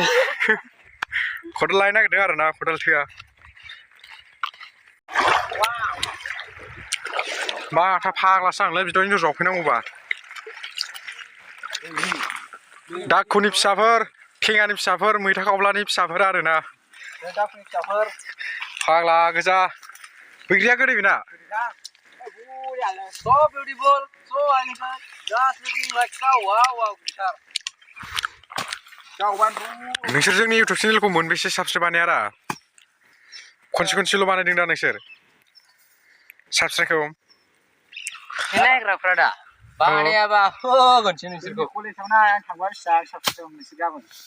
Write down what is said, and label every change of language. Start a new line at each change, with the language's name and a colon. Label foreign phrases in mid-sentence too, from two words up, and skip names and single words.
Bodo: खदाल लायनो नागिरदों आरोना खदाल थोआ माथा फाग्लासो आंलाय बिदियाव इन्जर जावफैनांगौबा दाखुनि फिसाफोर थेङानि फिसाफोर मैथा खावब्लानि फिसाफोर आरोना दाखुनि फिसाफोर फाग्ला गोजा बैग्रिया गोदै बेना
English: so beautiful so handsome just looking like so wow गिटार
Bodo: नोंसोर जोंनि इउटुब चेनेलखौ मोनबेसे साबस्क्राइब बानायारा खनसेल' बानायदों दा नोंसोर साबस्क्राइबखौ नायग्राफ्रा दा बानायाबा होगोनसो नोंसोरखौ कलेजाव आं थांबा बेसेबां साबस्क्राइब नोंसोर गाबोन